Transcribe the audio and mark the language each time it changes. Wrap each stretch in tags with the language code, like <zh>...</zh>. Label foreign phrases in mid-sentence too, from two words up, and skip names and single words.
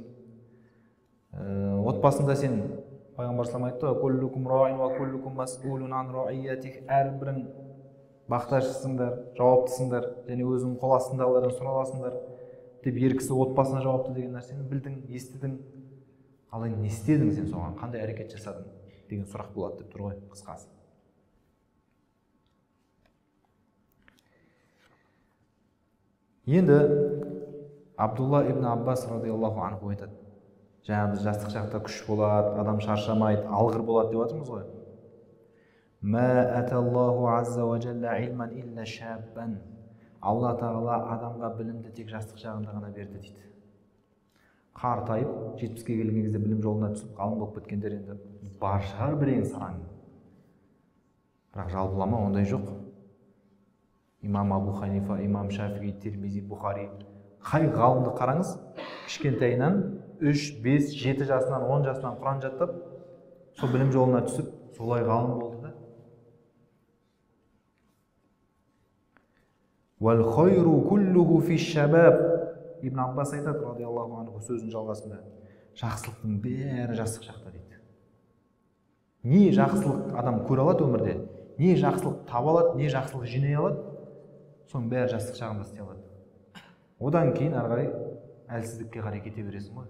<kk>Отбасында сен пайғамбар салам айтты:</kk> <ar>"كلكم راع وكلكم مسؤول عن رعيته",</ar> <kk>әрбірің бақташысыңдар, жауаптысыңдар, және өзің қол астындағылардан сұраласыңдар деп ер кісі отбасына жауапты деген нәрсені білдің, естідің. Ал енді не істедің сен соған? Қандай әрекет жасадың деген сұрақ болады деп тұр ғой қысқасы. Енді Абдулла ибн Аббас</kk> <ar>رضي الله عنه</ar> <kk>айтады: жаңа біз жастық шақта күш болады, адам шаршамайды, алғыр болады деп жатырмыз ғой.</kk> <ar>ما آتى الله عز وجل علما إلا شابا.</ar> <kk>Алла Тағала адамға білімді тек жастық шағында ғана берді дейді. Қартайып, 70-ке келген кезде білім жолына түсіп, ғалым болып кеткендер енді бар шығар бірең сараң. Бірақ жалпылама ондай жоқ. Имам Абу Ханифа, Имам Шафии, Тирмизи, Бухари, қай ғалымды қараңыз, кішкентайынан 3, 5, 7 жасынан, 10 жасынан Құран жаттап, сол білім жолына түсіп, солай ғалым болды да.</kk> <ar>والخير كله في الشباب.</ar> <kk>Ибн Аббас айтады</kk> <ar>رضي الله عنه</ar> <kk>сөзінің жалғасында: жақсылықтың бәрі жастық шақта дейді. Не жақсылық адам көре алады өмірде, не жақсылық таба алады, не жақсылық жинай алады, соның бәрі жастық шағында істей алады. Одан кейін ары қарай әлсіздікке қарай кете бересің ғой.</kk>